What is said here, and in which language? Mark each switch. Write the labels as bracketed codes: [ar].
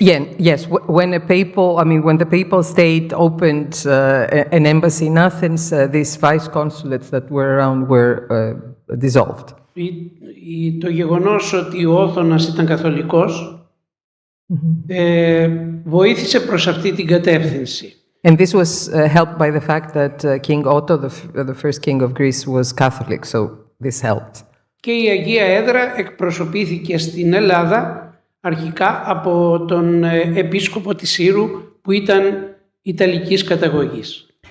[en] Yes, when the papal state opened an embassy in Athens, these vice consulates that were around were dissolved. [el] Το γεγονός ότι ο Όθωνας ήταν καθολικός βοήθησε προς αυτή την κατεύθυνση. [en] And this was helped by the fact that King Otto, the first king of Greece, was Catholic, so this helped. [el] Και η Αγία Έδρα εκπροσωπήθηκε στην Ελλάδα αρχικά από τον επίσκοπο της Ήρου, που ήταν Ιταλικής καταγωγής.